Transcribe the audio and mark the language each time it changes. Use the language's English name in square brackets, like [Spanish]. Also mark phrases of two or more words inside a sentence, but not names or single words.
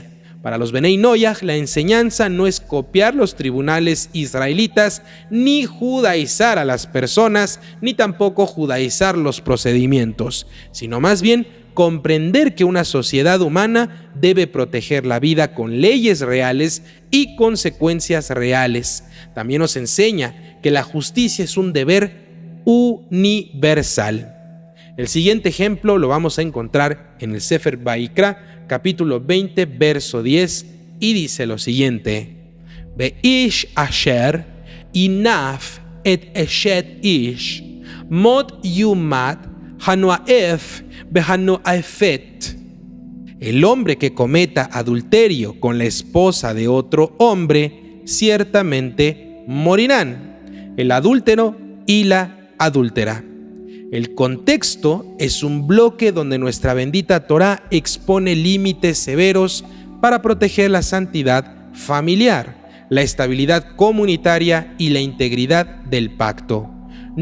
[Spanish] Para los Benei Noyaj, la enseñanza no es copiar los tribunales israelitas, ni judaizar a las personas, ni tampoco judaizar los procedimientos, sino más bien comprender que una sociedad humana debe proteger la vida con leyes reales y consecuencias reales. También nos enseña que la justicia es un deber universal. El siguiente ejemplo lo vamos a encontrar en el Sefer Vaikra, capítulo 20, verso 10, y dice lo siguiente: [Hebrew] באיש אשר ינאף את אשת איש מות יומת הנאף והנאפת. [Spanish] El hombre que cometa adulterio con la esposa de otro hombre, ciertamente morirán, el adúltero y la adúltera. El contexto es un bloque donde nuestra bendita Torá expone límites severos para proteger la santidad familiar, la estabilidad comunitaria y la integridad del pacto.